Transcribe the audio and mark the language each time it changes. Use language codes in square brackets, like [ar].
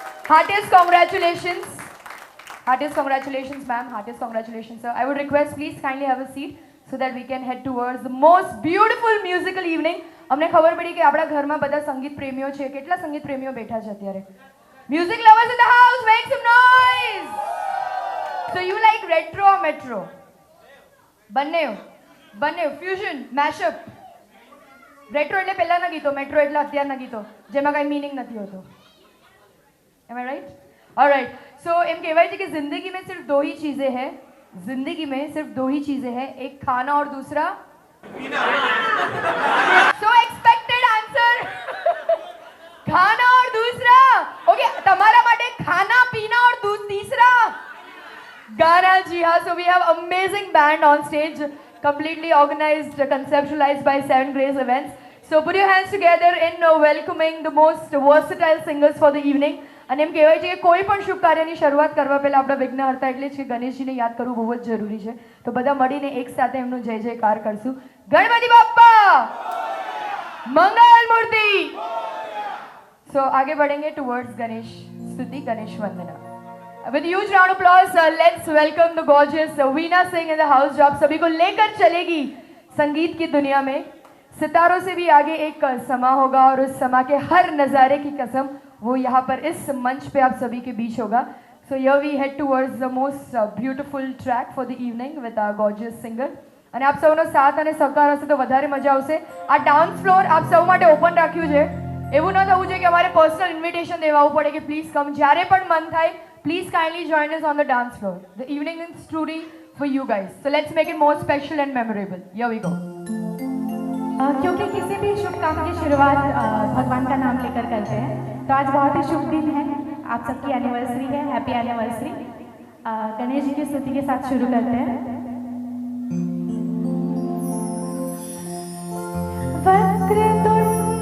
[en] heartiest congratulations ma'am heartiest congratulations sir I would request please kindly have a seat so that we can head towards the most beautiful musical evening [gu] અમને ખબર પડી કે આપણા ઘરમાં બધા સંગીત પ્રેમીઓ છે કેટલા સંગીત પ્રેમીઓ બેઠા છે અત્યારે [en] Music lovers in the house, make some noise! So you like retro or metro? [gu] બંને fusion, mashup. Retro એટલે પહેલાના ગીતો, metro એટલે અત્યારના ગીતો, જેમાં કાંઈ મીનિંગ નથી હોતો. [en] Am I right? Alright. [hi] So [gu] એમ કહેવાય છે કે [hi] जिंदगी में सिर्फ दो ही चीजें हैं. जिंदगी में सिर्फ दो ही चीजें हैं, एक खाना और दूसरा [en] So expected answer. [hi] खाना और दूसरा ओके [gu] તમારા માટે ખાના પીના [hi] और तीसरा गाना जी हाँ [en] so we have amazing band on stage completely organized conceptualized by Seven Grace Events so put your hands together in welcoming the most versatile singers for the evening [gu] અને એમ કહેવાય છે કે કોઈ પણ શુભ કાર્યની શરૂઆત કરવા પહેલા આપણા વિઘ્નહર્તા એટલે જ કે ગણેશજીને યાદ કરવું બહુ જ જરૂરી છે તો બધા મળીને એક સાથે એમનું જય જયકાર કરશું ગણપતિ બાપ્પા મંગલ મૂર્તિ So [hi] आगे बढ़ेंगे [en] towards Ganesh Stuti, Ganesh Vandana. With huge round of applause, let's welcome the gorgeous Veena Singh in the house. [hi] जो आप सभी को लेकर चलेगी संगीत की दुनिया में सितारों से भी आगे एक समा होगा और उस समा के हर नज़ारे की कसम वो यहाँ पर इस मंच पे आप सभी के बीच होगा. [en] So here we head towards the most beautiful track for the evening with our gorgeous singer. [gu] અને આપ સૌનો સાથ અને સહકાર હશે તો વધારે મજા આવશે. આ ડાન્સ ફ્લોર આપ સૌ માટે ઓપન રાખ્યું છે. એવું ન થવું જોઈએ કે અમારે પર્સનલ ઇન્વિટેશન દેવાવું પડે કે [en] please come [gu] જ્યારે પણ મન થાય [en] please kindly join us on the dance floor the evening is truly for you guys so let's make it more special and memorable here we go [hi] क्योंकि किसी भी शुभ काम की शुरुआत भगवान का नाम लेकर करते हैं तो आज बहुत ही शुभ दिन है आप सबकी एनिवर्सरी है हैप्पी एनिवर्सरी गणेश जी की स्तुति के साथ शुरू करते हैं वक्रतुंड